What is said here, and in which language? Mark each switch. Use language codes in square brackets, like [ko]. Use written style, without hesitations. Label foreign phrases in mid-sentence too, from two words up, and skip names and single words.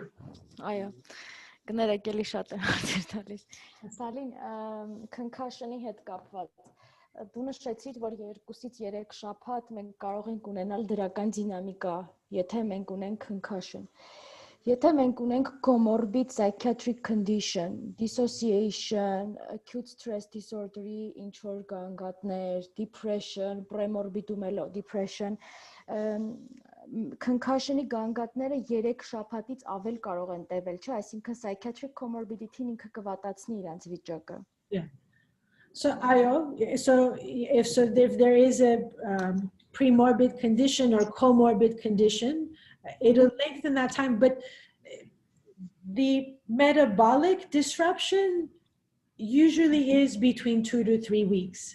[hy] Այո, կներեք, էլի շատ եմ հարցեր տալիս։ Talin, concussion-ի հետ կապված, դու նշեցիր, որ 2-ից 3 շաբաթ մենք կարող ենք ունենալ դրական դինամիկա, եթե մենք ունենք concussion։ Եթե մենք ունենք [en] comorbid psychiatric condition, dissociation, acute stress disorder- [hy] ի ինչ-որ գանգատներ, [en] depression, premorbid depression, [hy] concussion-ի գանգատները 3 շաբաթից ավել կարող են տևել, չէ՞, այսինքն [en] psychiatric comorbidity- [hy] ն ինքը կվատացնի իրանց վիճակը։ [en] Yeah. So if there is a premorbid condition or comorbid condition, it'll lengthen that time, but the metabolic disruption usually is between 2 to 3 weeks.